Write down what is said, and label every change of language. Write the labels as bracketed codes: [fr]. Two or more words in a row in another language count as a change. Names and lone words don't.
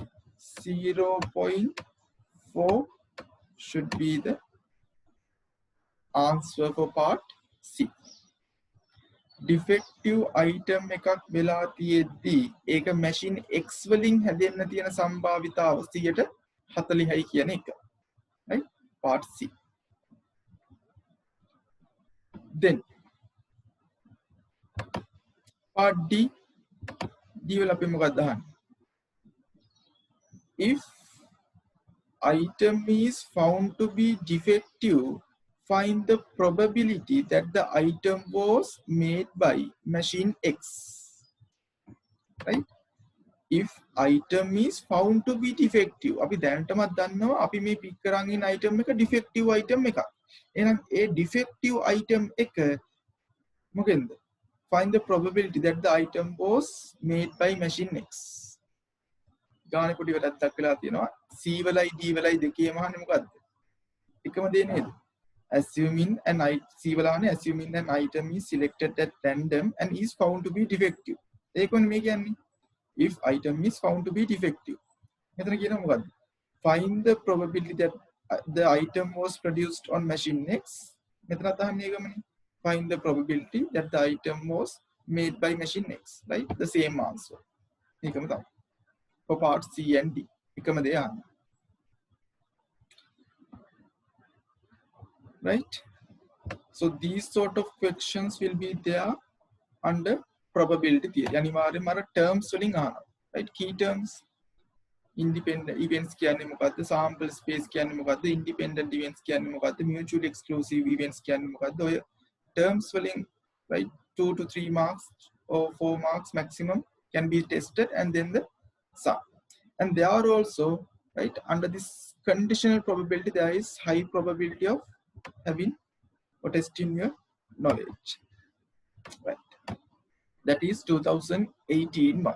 [en] 0.4 should be the answer for part C. Defective item [si] එකක් වෙලා තියෙද්දී ඒක [en] machine X [si] වලින් හැදෙන්න තියෙන සම්භාවිතාව 40යි කියන එක. [en] Right? Part C. Then part D. [si] D වල අපි මොකක්ද අහන්නේ? [en] If item is found to be defective, find the probability that the item was made by machine X. Right? If item is found to be defective, [si] අපි දැනටමත් දන්නවා අපි මේ පික් කරන් ඉන්න item එක [en] defective item [si] එකක්. එහෙනම් ඒ [en] defective item [si] එක මොකෙන්ද? [en] Find the probability that the item was made by machine X. [si] ගානේ පොඩි වැඩක් දක්වලා තියෙනවා. C වලයි D වලයි දෙකේම අහන්නේ මොකද්ද? එකම දේ නේද? [en] Assuming an item is selected at random and is found to be defective. [si] ඒකෝනේ මේ කියන්නේ. [en] If item is found to be defective. [si] මෙතන කියනවා මොකද්ද? [en] Find the probability that the item was produced on machine X. [si] මෙතනත් අහන්නේ ඒකමනේ. [en] Find the probability that the item was made by machine X. Right? The same answer. [si] ඒකම තමයි. [en] for part C and D. [si] එකම දේ අහන්න. [en] Right? So these sort of questions will be there under probability theory. [si] අනිවාර්යයෙන්ම අර terms වලින් අහනවා. [en] Right? Key terms. Independent events [si] කියන්නේ මොකද්ද? [en] Sample space [si] කියන්නේ මොකද්ද? [en] Independent events [si] කියන්නේ මොකද්ද? [en] Mutually exclusive events [si] කියන්නේ මොකද්ද? [en] ඔය terms වලින් right 2 to 3 marks or 4 marks maximum can be tested, and then the sum. And there are also right under this conditional probability there is high probability of having or testing your knowledge. Right. That is 2018 mark.